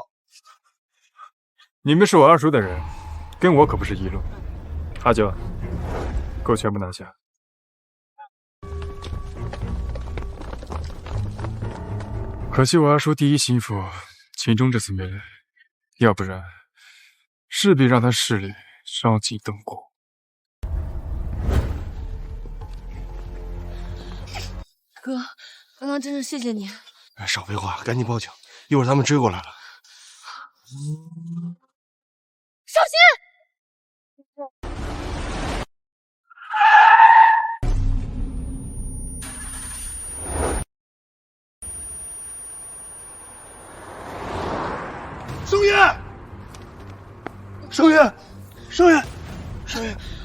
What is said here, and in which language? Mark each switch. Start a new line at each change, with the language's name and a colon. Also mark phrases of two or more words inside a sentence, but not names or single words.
Chinese: 你們是我二叔的人，跟我可不是一路。阿九，給我全部拿下。可惜我二叔第一心腹秦鐘這次沒來，要不然勢必讓他勢力燒盡燈火。哥，剛剛真是謝謝你。少廢話，趕緊報警，一會兒他們追過來了。小心！声月，声月，声月，声月！